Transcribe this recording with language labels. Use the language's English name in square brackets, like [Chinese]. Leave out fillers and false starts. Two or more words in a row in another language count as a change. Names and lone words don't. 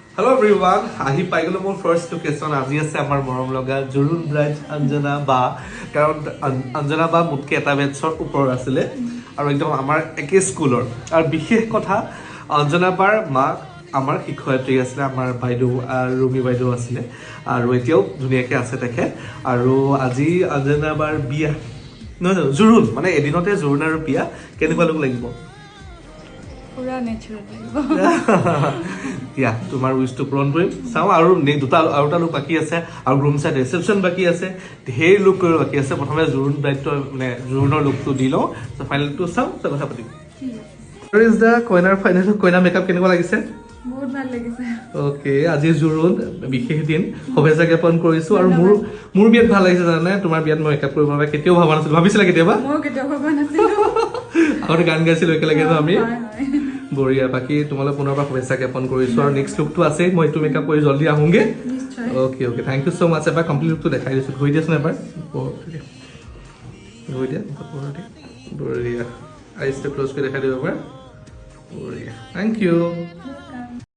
[English] Hello everyone, [Assamese] আহি পাই গলো মোৰ ফাৰ্স্ট লোকেশন আজি আছে আমাৰ মৰম লগা জুৰুন ব্ৰাইজ অঞ্জনা বা কাৰণ অঞ্জনা বা মুতকে এটা বেটছৰ ওপৰত আছিলে আৰু একদম আমাৰ একে স্কুলৰ আৰু বিশেষ কথা অঞ্জনা বাৰ মা আমাৰ শিক্ষয়িত্ৰী আছিলে আমাৰ বাইদেউ ৰুমি বাইদেউ আছিলে আৰু এতিয়াও ধুনীয়াকে আছে তেখেত আৰু আজি অঞ্জনা বাৰ বিয়া নহয় জুৰুন মানে এদিনতে জুৰুন আৰু বিয়া কেনেকুৱা লোক লাগিব পুৰা নেচাৰেল লাগিব ইয়া তোমাৰ উইশটো পূৰণ কৰিম চাওঁ আৰু দুটা আৰু এটা লোক বাকী আছে আৰু ৰুম চাইড ৰিসেপশন বাকী আছে ঢেৰ লোক কৰিব বাকী আছে প্ৰথমে জুৰুন দায়িত্ব মানে জুৰুনৰ লুকটো দি লওঁ ফাইনেলটো চাওঁ তাৰ কথা পাতিম [English] Where is the [Assamese] কইনাৰ ফাইনেল কইনা মেকআপ কেনেকুৱা লাগিছে বহুত ভাল লাগিছে ওকে আজি জুৰুন বিশেষ দিন শুভেচ্ছা জ্ঞাপন কৰিছো আৰু মোৰ বিয়াত ভাল লাগিছে জানে তোমাৰ বিয়াত মই মেকআপ কৰিব বাবে কেতিয়াও ভাবা নাছিলো ভাবিছিলা কেতিয়াবা মই কেতিয়াও ভাবা নাছিলো আগতে গান গাইছিলো একেলগে আমি বঢ়িয়া বাকী তোমালৈ পুনৰবাৰ শুভেচ্ছা জ্ঞাপন কৰিছো আৰু নেক্সট লুকটো আছে মই এইটো মেকআপ কৰি জলদি আহোঁগে ওকে ওকে [English] thank you so much [Assamese] এবাৰ [English] complete lookটো [Assamese] দেখাই দিছো ধুই দিয়াচোন এবাৰ ধুই দিয়া বঢ়িয়া [English] eyesটো close [Assamese] কৰি দেখাই দিব এবাৰ বঢ়িয়া [English] thank you